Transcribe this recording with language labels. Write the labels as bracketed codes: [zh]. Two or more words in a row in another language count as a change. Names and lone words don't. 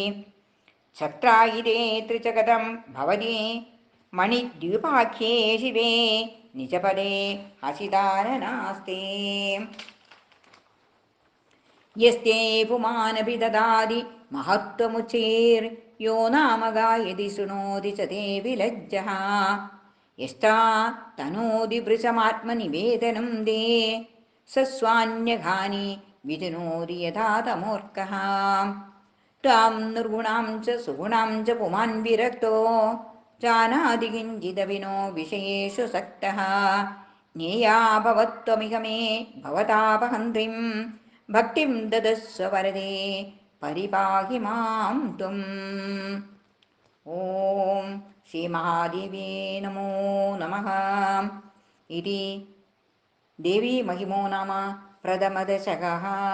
[sa] ഛത്രായിരേ ത്രിചകടം ഭവതി മണിദ്വീപാഖ്യേ ശിവേ നിജപദേ ഹസിതാനനാസ്തേ. യസ്തേ പുമാനഭി ദദാതി മഹത്വമുച്ചൈർ यो नाम गायति शृणोति च ते विलज्जः यष्टा तनोति वृषमात्मनिवेदनं ते सस्वान्यघानि विजनोति यथा तमोर्कः त्वां निर्गुणां च सुगुणां च पुमान् विरक्तो जानाति किञ्चिदविनो विषयेषु सक्तः ज्ञेया भवत्वमिह मे भवतापहन्त्रीं भक्तिं ददस्व वरदे परिपाहि मां त्वम् ॐ श्रीमहादेव्यै नमो नमः इति देवी महिमो नाम प्रथमदशकः.